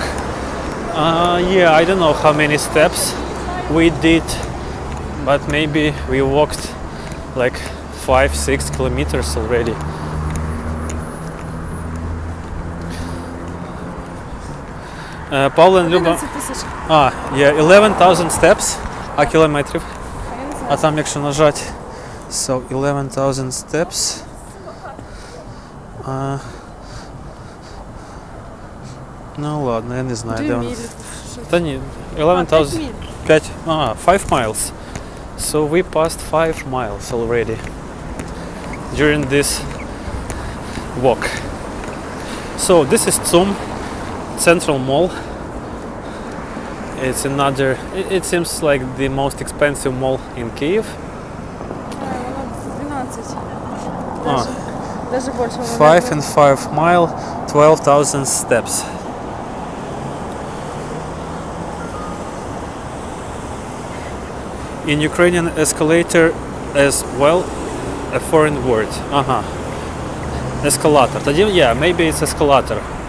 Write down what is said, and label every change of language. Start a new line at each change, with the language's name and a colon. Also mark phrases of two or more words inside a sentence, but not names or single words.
English: Yeah, I don't know how many steps we did, but maybe we walked like 5-6 kilometers already. Paul and Luba.
Ukrainian: 11 тисяч.
English: Yeah, 11,000 steps,
Ukrainian: а кілометрів. А там якщо нажати,
English: so 11,000 steps.
Ukrainian: Ну ладно, я не знаю, 2 де вона. мілі. Та ні, 11,000. 5 міль.
English: 5, 5 miles. So we passed 5 miles already during this walk. So this is Tsum Central Mall. It's another, it seems like the most expensive mall in Kyiv.
Ukrainian: Воно 12. А. Даже більше.
English: 5 and 5 mile, 12,000 steps. In Ukrainian, escalator as well a foreign word. Escalator. Тоді, yeah, maybe it's escalator.